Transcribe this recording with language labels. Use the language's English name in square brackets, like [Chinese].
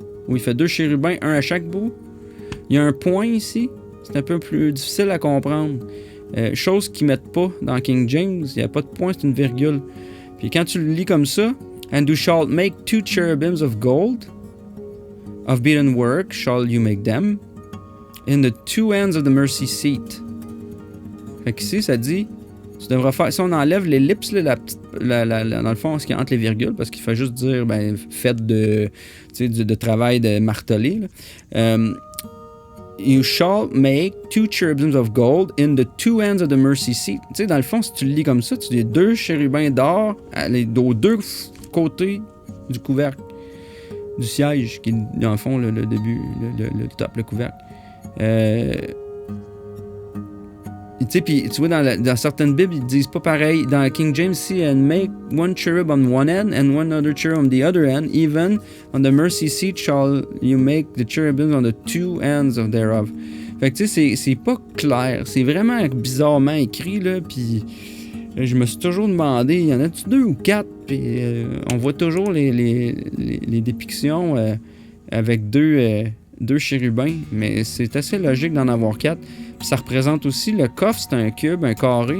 [French] Ou il fait 2 chérubins, un à chaque bout? Il y a un point ici. C'est un peu plus difficile à comprendre. Chose qu'ils mettent pas dans King James. Il n'y a pas de point, c'est une virgule. Puis quand tu le lis comme ça, « [English] And thou shalt make 2 cherubims of gold », of beaten work shall you make them, in the two ends of the mercy seat. [French] Fait qu'ici, ça dit, tu devras faire, si on enlève l'ellipse, là, dans le fond, ce qui est entre les virgules, parce qu'il fait juste dire, faites de travail de martelé, [English] you shall make two cherubims of gold in the two ends of the mercy seat. [French] Tu sais, dans le fond, si tu le lis comme ça, tu dis 2 chérubins d'or aux 2 côtés du couvercle, du siège, qui est dans le fond le début, le top, le couvercle. Tu sais, puis tu vois, dans certaines Bibles, ils disent pas pareil. Dans King James, [English] see and make one cherub on one end and one other cherub on the other end. Even on the mercy seat shall you make the cherubims on the two ends of thereof. [French] Fait que tu sais, c'est pas clair. C'est vraiment bizarrement écrit, là. Puis je me suis toujours demandé, y en a-tu 2 ou 4? Puis on voit toujours les dépictions avec 2 chérubins. Mais c'est assez logique d'en avoir 4. Puis ça représente aussi le coffre, c'est un cube, un carré.